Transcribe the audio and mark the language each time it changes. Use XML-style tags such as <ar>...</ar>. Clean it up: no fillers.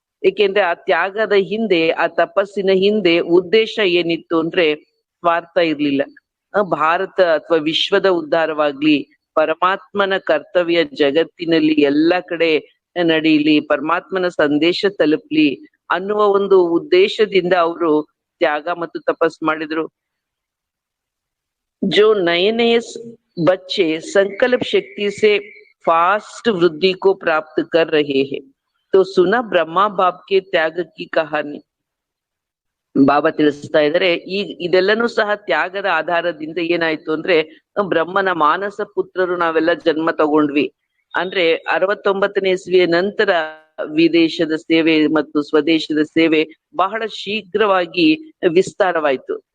<kn>ಏಕೆಂದ್ರೆ ಆ ತ್ಯಾಗದ ಹಿಂದೆ, ಆ ತಪಸ್ಸಿನ ಹಿಂದೆ ಉದ್ದೇಶ ಏನಿತ್ತು ಅಂದ್ರೆ ಸ್ವಾರ್ಥ ಇರ್ಲಿಲ್ಲ. ಭಾರತ ಅಥವಾ ವಿಶ್ವದ ಉದ್ಧಾರವಾಗ್ಲಿ, ಪರಮಾತ್ಮನ ಕರ್ತವ್ಯ ಜಗತ್ತಿನಲ್ಲಿ ಎಲ್ಲ ಕಡೆ ನಡೀಲಿ, ಪರಮಾತ್ಮನ ಸಂದೇಶ ತಲುಪ್ಲಿ ಅನ್ನುವ ಒಂದು ಉದ್ದೇಶದಿಂದ ಅವರು ತ್ಯಾಗ ಮತ್ತು ತಪಸ್ ಮಾಡಿದ್ರು.</kn> <hi>जो नए नए बच्चे संकल्प शक्ति से फास्ट वृद्धि को प्राप्त कर रहे हैं, तो सुना ब्रह्मा बाप के त्याग की कहानी.</hi> <kn>ಬಾಬಾ ತಿಳಿಸ್ತಾ ಇದ್ದಾರೆ, ಇದೆಲ್ಲನೂ ಸಹ ತ್ಯಾಗದ ಆಧಾರದಿಂದ ಏನಾಯ್ತು ಅಂದ್ರೆ, ಬ್ರಹ್ಮನ ಮಾನಸ ಪುತ್ರರು ನಾವೆಲ್ಲ ಜನ್ಮ ತಗೊಂಡ್ವಿ. ಅಂದ್ರೆ 69ನೇ ಇಸ್ವಿಯ ನಂತರ ವಿದೇಶದ ಸೇವೆ ಮತ್ತು ಸ್ವದೇಶದ ಸೇವೆ ಬಹಳ ಶೀಘ್ರವಾಗಿ ವಿಸ್ತಾರವಾಯ್ತು.</kn>